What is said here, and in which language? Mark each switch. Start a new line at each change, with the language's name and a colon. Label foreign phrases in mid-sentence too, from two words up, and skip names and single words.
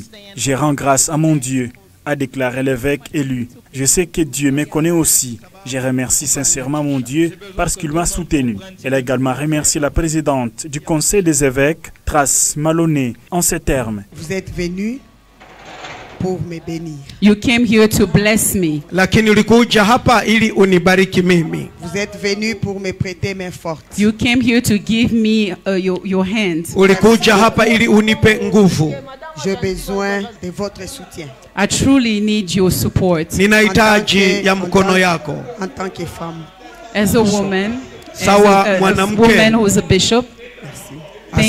French: Je rends grâce à mon Dieu, a déclaré l'évêque élu. Je sais que Dieu me connaît aussi. Je remercie sincèrement mon Dieu parce qu'il m'a soutenu. Elle a également remercié la présidente du Conseil des évêques, Trace Maloney, en ces termes. Vous êtes venu pour me bénir.
English: You came here to bless me.
Swahili: Lakini ulikuja hapa ili unibariki mimi.
French: Vous êtes venu pour me prêter main forte.
English: You came here to give me your hand.
Swahili: Ulikuja hapa ili unipe nguvu.
French: J'ai besoin de votre soutien.
English: I truly need your support.
Swahili: Ninahitaji ya mkono yako.
French: En tant que femme.
English: As a woman.
Swahili: Sawa mwanamke.
English: A woman who is a bishop.
French: Merci.